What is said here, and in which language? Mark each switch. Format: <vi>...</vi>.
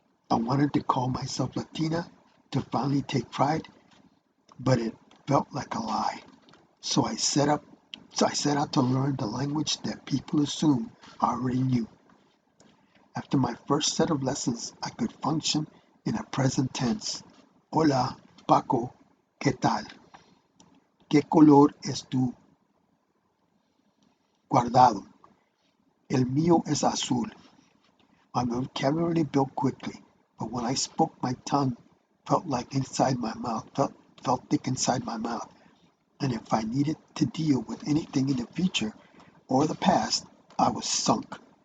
<en>I wanted to call myself Latina to finally take pride, but it felt like a lie. So I set out to learn the language that people assume I already knew. After my first set of lessons, I could function in a present tense.</en> <es>Hola, Paco, ¿qué tal? ¿Qué color es tu guardado? El mío es azul.</es> <en>My vocabulary built quickly, but when I spoke, my tongue felt like inside my mouth, felt thick inside my mouth. And if I needed to deal with anything in the future or the past, I was sunk.</en>